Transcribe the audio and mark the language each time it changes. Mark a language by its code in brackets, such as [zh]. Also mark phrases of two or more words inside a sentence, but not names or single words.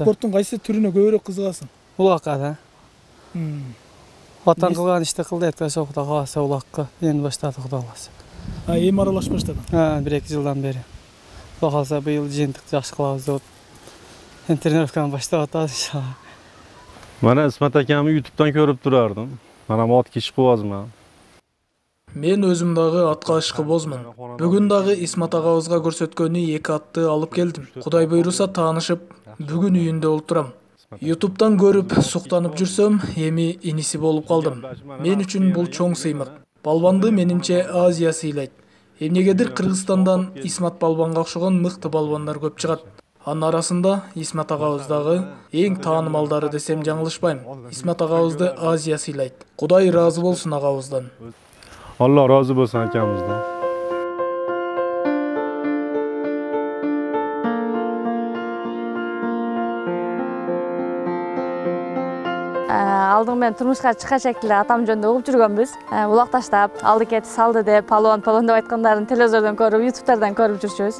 [ky] Спорттун кайсы түрүнө көбүрөөк кызыгасың? Улакка да. Ватан кылган ишти кыл дейт, ошо Кудай кааласа улакка эми баштады, Кудай кааласа. Эми аралашып баштадың. 1-2 жылдан бери. Кудай кааласа быйыл жыйынтык жакшы кылабыз деп тренировканы баштап атабыз иншалла. [uz] Mana Ismat akamni YouTube'dan ko'rib turardim. Mana otga chiqyapman. [ky] Мен өзүм дагы атка ышкыбозмун. Бүгүн дагы Исмат агабызга көрсөткөнү 2 атты алып келдим. Кудай буйруса таанышып, бүгүн үйүндө олтурам. YouTube'дан көрүп, суктанып жүрсөм, эми иниси болуп калдым. Мен үчүн бул чоң сыймык. Балбанды менимче Азия сыйлайт. Эмнегедир Кыргызстандан Исмат балбанга окшогон мыкты балбандар көп чыгат. Анын арасында Исмат агабыз дагы эң таанымалдары десем жаңылышпайм. Исмат агабызды Азия сыйлайт. Кудай ыраазы болсун агабыздан. [tr] Allah razı olsun akamızdan. [ky] Алдың мен турмушка чыккачак эле атам жөнүндө угуп жүргөнбүз. Улакташтап, алды кет салды деп, палон деп айткандарын телевизордон көрүп, ютубтардан көрүп жүрчүбүз.